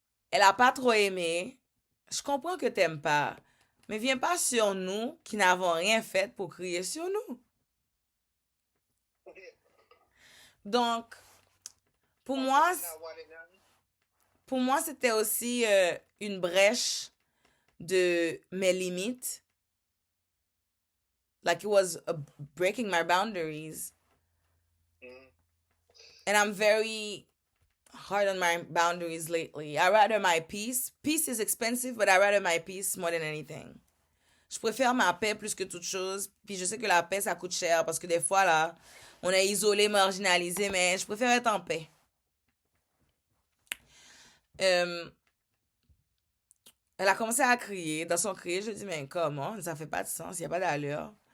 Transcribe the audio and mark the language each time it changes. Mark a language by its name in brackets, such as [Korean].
[French] Elle a pas trop aimé. Je comprends que t'aimes pas, mais viens pas sur nous qui n'avons rien fait pour crier sur nous. Donc, pour moi, pour moi, c'était aussi une brèche de mes limites. [English] Like it was breaking my boundaries. And I'm very hard on my boundaries lately. I rather my peace. Peace is expensive, but I rather my peace more than anything. [French] Je préfère ma paix plus que toute chose. Puis je sais que la paix, ça coûte cher parce que des fois, là, on est isolé, marginalisé, mais je préfère être en paix. Euh, Elle a commencé à crier. Dans son cri, je dis, mais comment? Ça fait pas de sens, il n'y a pas d'allure.